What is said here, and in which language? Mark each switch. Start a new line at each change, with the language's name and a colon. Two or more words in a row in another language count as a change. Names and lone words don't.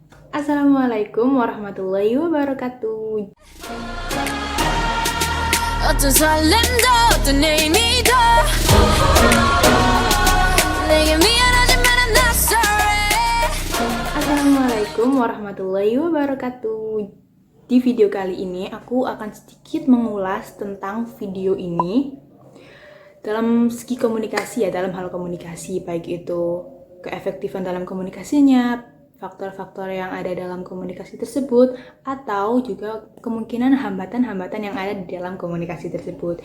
Arabic: السلام عليكم ورحمة الله وبركاته.
Korean: 어떤 설렘도 어떤 의미도 내게 미안하지만
English: I'm not sorry.
Arabic: السلام عليكم ورحمة الله وبركاته.
Indonesian: Di video kali ini aku akan sedikit mengulas tentang video ini dalam segi komunikasi ya, dalam hal komunikasi, baik itu keefektifan dalam komunikasinya, faktor-faktor yang ada dalam komunikasi tersebut, atau juga kemungkinan hambatan-hambatan yang ada di dalam komunikasi tersebut.